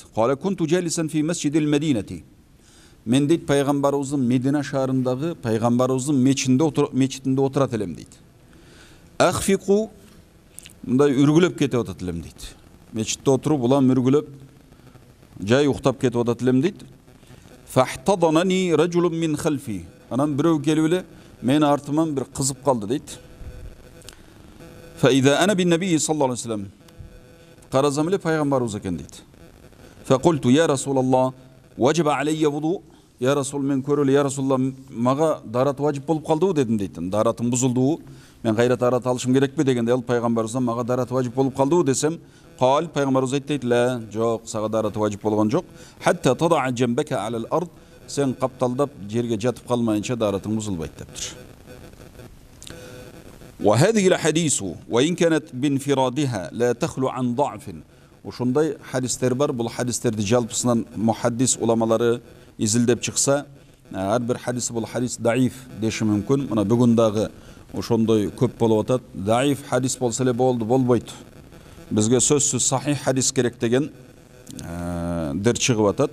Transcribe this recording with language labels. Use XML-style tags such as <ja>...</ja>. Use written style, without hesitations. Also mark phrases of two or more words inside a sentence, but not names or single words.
<ar>قال كنت جالسا في مسجد المدينة.</ar> <ky>Мен дейт пайгамбарыбыздын Медина шаарындагы пайгамбарыбыздын мечитинде отурат элем дейт. Ахфику мындай үргүлөп кетип атат элем дейт. Мечитте отуруп улам үргүлөп жай уктап кетип атат элем дейт.</ky> <ar>فحضنني رجل من خلفي.</ar> <ky>Анан бирөө келип эле мен артыман бир кызып калды дейт.</ky> <ar>فإذا أنا بالنبي صلى الله عليه وسلم.</ar> <ky>Карасам эле пайгамбарыбыз экен дейт.</ky> <ar>فقلت يا رسول الله وجب علي وضوء. يا رسول</ar> <ky>men көрөлү</ky> <ar>يا رسول الله</ar> <ky>мага дарат важип болуп калдыбы дедим дейт. Даратым бузулду. Мен кайра дарат алышым керекпи дегенде ал пайгамбарыбыздан мага дарат важип болуп калдыбы десем, кал пайгамбарыбыз айтты ла, жок, сага дарат важип болгон жок.</ky> <ar>حتى تضع جنبك على الأرض.</ar> <ky>Сен капталдап жерге жатып калмайынча даратың бузулбайт дептир.</ky> <ar>وهذه الحديث وإن كانت بانفرادها لا تخلو عن ضعف.</ar> <ky>Ошондой хадистер бар. Бул хадистерди жалпысынан мухаддис уламалары изилдеп чыкса, ар бир хадис бул хадис даиф деши мүмкүн. Мына бүгүн дагы ошондой көп болуп атат. Даиф хадис болсо эле болду, болбойт. Бизге сөзсүз сахих хадис керек деген дер чыгып атат.</ky>